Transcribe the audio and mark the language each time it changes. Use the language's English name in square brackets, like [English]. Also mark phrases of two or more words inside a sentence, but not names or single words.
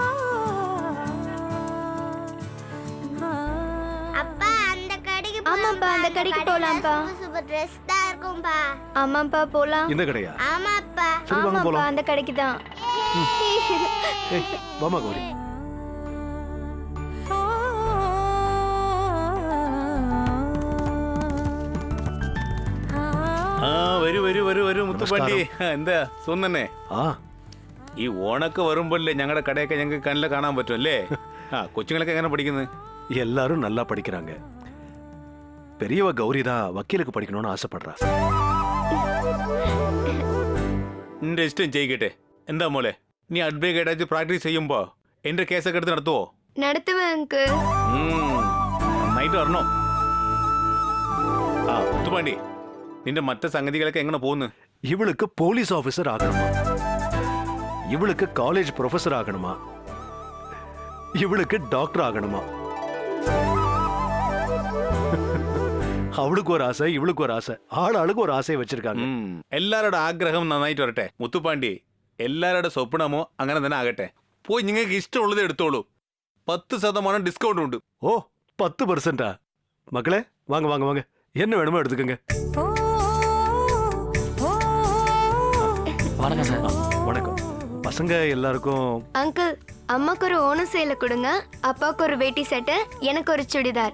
[Tamil] அப்பா அந்த கடைக்கு ஆமாப்பா, அந்த கடைக்கு போலாம்ப்பா. சூப்பர் ட்ரெஸ் தான் இருக்கும்பா. ஆமாப்பா போலாம். இந்த கடையா? ஆமாப்பா. சரி வாங்க ஆமாப்பா போலாம். அந்த கடைக்கு தான். ஏய் வாமா கௌரி. [Malayalam] വരൂ വരൂ വരൂ വരൂ മുത്തുപ്പാണ്ടി എന്താ സുന്ദന്നെ ആ ഈ ഓണൊക്കെ വരുമ്പോഴല്ലേ ഞങ്ങളുടെ കടയൊക്കെ ഞങ്ങൾക്ക് കണ്ണിൽ കാണാൻ പറ്റും അല്ലേ കൊച്ചുങ്ങളൊക്കെ എങ്ങനെ പഠിക്കുന്നത് [Tamil] எல்லாரும் நல்லா படிக்கிறாங்க. பெரியவ கௌரி தான் வக்கீலுக்கு படிக்கணும்னு ஆசைப்படுறா. [Malayalam] നിന്റെ ഇഷ്ടം ചെയ്യിക്കട്ടെ എന്താ മോളെ നീ അഡ്വക്കേറ്റ് ആയിട്ട് പ്രാക്ടീസ് ചെയ്യുമ്പോ എന്റെ കേസൊക്കെ എടുത്ത് നടത്തുവോ [Tamil] நடத்துவேன் அங்கிள். [Malayalam] നന്നായിട്ട് വരണോ ആ മുത്തുപ്പാണ്ടി നിന്റെ മറ്റു സംഗതികളൊക്കെ എങ്ങനെ പോകുന്നു [Tamil] இவளுக்கு [English] police officer [Tamil] ஆகணுமா, இவளுக்கு [English] college professor [Tamil] ஆகணுமா, இவளுக்கு டாக்டர் ஆகணுமா. அவளுக்கு ஒரு ஆசை, இவளுக்கு ஒரு ஆசை, ஆளுக்கு ஒரு ஆசையை வச்சிருக்காங்க. [Malayalam] എല്ലാവരുടെ ആഗ്രഹം നന്നായിട്ട് വരട്ടെ മുത്തുപ്പാണ്ടി എല്ലാവരുടെ സ്വപ്നമോ അങ്ങനെ തന്നെ ആകട്ടെ പോയി നിങ്ങൾക്ക് ഇഷ്ടമുള്ളത് എടുത്തോളൂ 10% ഡിസ്കൗണ്ട് ഉണ്ട് [Tamil] ஓ 10%? மக்களே வாங்க வாங்க வாங்க, என்ன வேணுமோ எடுத்துக்கோங்க. வணக்கம் சார். வணக்கம். பசங்க எல்லாருக்கும் அங்கிள் அம்மாக்கு ஒரு ஓணம் சேலை கொடுங்க, அப்பாவுக்கு ஒரு வேட்டி சட்டை, எனக்கு ஒரு சுடிதார்.